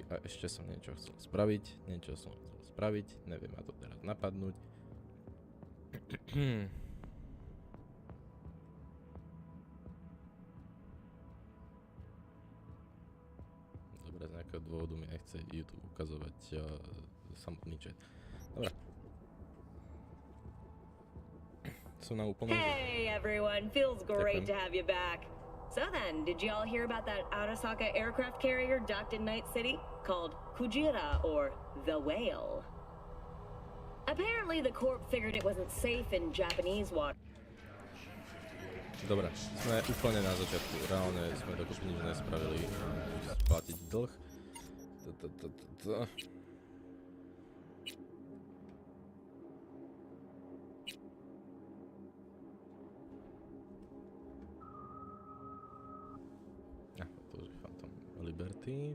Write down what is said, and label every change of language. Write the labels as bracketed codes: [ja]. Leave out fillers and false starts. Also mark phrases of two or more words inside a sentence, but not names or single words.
[sk] A ešte som niečo chcel spraviť. Neviem ma to teraz napadnúť. Dobre, z nejakého dôvodu mi nechce YouTube ukazovať samotný chat. Dobre. [en] Hey everyone, feels great to have you back. So then, did you all hear about that Arasaka aircraft carrier docked in Night City called Kujira or the Whale? Apparently the Corp figured it wasn't safe in Japanese water. [sk] Dobre, sme úplne na začiatku. Reálne sme dokopy nič nespravili. Splatiť dlh. To už je Phantom Liberty.